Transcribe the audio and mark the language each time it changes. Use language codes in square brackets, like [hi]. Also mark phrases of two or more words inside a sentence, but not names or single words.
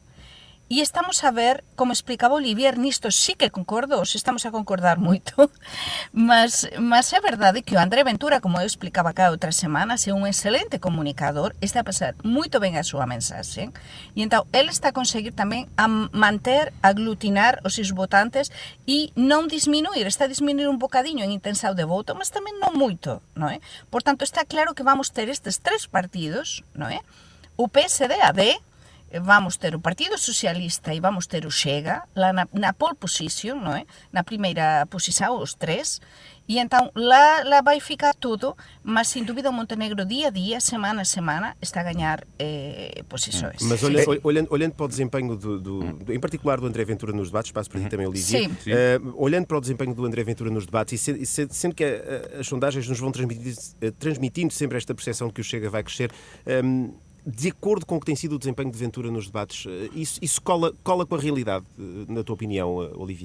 [gl] E estamos a ver, como explicaba Olivier, nisto sí que concordo, se estamos a concordar moito, mas é verdade que o André Ventura, como eu explicaba cá outras semanas, é un excelente comunicador, está a pasar moito ben a súa mensaxe, e então ele está a conseguir tamén a manter, aglutinar os seus votantes e non disminuir, está a disminuir un bocadiño en intenção de voto, mas tamén non moito, non é? Por tanto, está claro que vamos ter estes tres partidos, non é? O PSD, a D, vamos ter o Partido Socialista e vamos ter o Chega, lá na [en] pole position, [gl] non é? [pt] Na primeira posição, os tres, e então lá vai ficar tudo, mas sem dúvida o Montenegro dia a dia, semana a semana, está a ganhar posições. Mas olhando para o desempenho, em particular do André Ventura nos debates, passo para ti também, Olivier, olhando para o desempenho do André Ventura nos debates, e sendo que as sondagens nos vão transmitindo sempre esta percepção de que o Chega vai crescer, de acordo com o que tem sido o desempenho de Ventura nos debates, isso cola com a realidade, na tua opinião, Olivier?